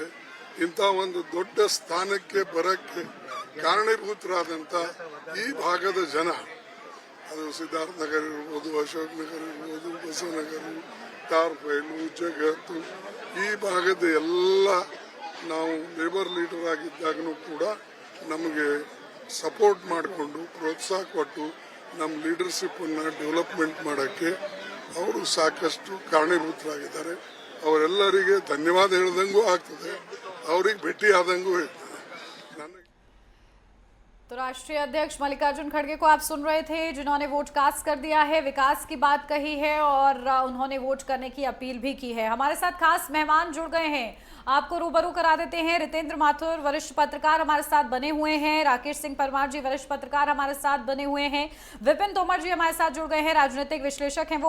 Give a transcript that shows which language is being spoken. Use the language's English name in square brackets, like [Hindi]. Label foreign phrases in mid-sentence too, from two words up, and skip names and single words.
[Kannada] ಇಂಥ ಒಂದು ದೊಡ್ಡ ಸ್ಥಾನಕ್ಕೆ ಬರಕ್ಕೆ ಕಾರಣೀಭೂತರಾದಂಥ ಈ ಭಾಗದ ಜನ, ಅದು ಸಿದ್ಧಾರ್ಥ ನಗರ್ ಇರ್ಬೋದು, ಅಶೋಕ್ ನಗರ್ ಇರ್ಬೋದು, ಬಸವನಗರ, ಟಾರ್ಫೈಲು, ಜಗತ್ತು, ಈ ಭಾಗದ ಎಲ್ಲ ನಾವು [English] labour leader [Kannada] ಆಗಿದ್ದಾಗಲೂ ಕೂಡ ನಮಗೆ ಸಪೋರ್ಟ್ ಮಾಡಿಕೊಂಡು ಪ್ರೋತ್ಸಾಹ ಕೊಟ್ಟು ನಮ್ಮ ಲೀಡರ್ಶಿಪ್ಪನ್ನು ಡೆವಲಪ್ಮೆಂಟ್ ಮಾಡೋಕ್ಕೆ ಅವರು ಸಾಕಷ್ಟು ಕಾರಣೀಭೂತರಾಗಿದ್ದಾರೆ. ಅವರೆಲ್ಲರಿಗೆ ಧನ್ಯವಾದ ಹೇಳ್ದಂಗೂ ಆಗ್ತದೆ, ಅವ್ರಿಗೆ ಭೇಟಿ ಆದಂಗೂ ಹೇಳ್ತದೆ. [Hindi] तो राष्ट्रीय अध्यक्ष मल्लिकार्जुन खड़गे को आप सुन रहे थे, जिन्होंने [English] vote cast [Hindi] कर दिया है, विकास की बात कही है और उन्होंने वोट करने की अपील भी की है। हमारे साथ खास मेहमान जुड़ गए हैं, आपको रूबरू करा देते हैं। रितेंद्र माथुर वरिष्ठ पत्रकार हमारे साथ बने हुए हैं, राकेश सिंह परमार जी वरिष्ठ पत्रकार हमारे साथ बने हुए हैं, विपिन तोमर जी हमारे साथ जुड़ गए हैं, राजनीतिक विश्लेषक हैं वो।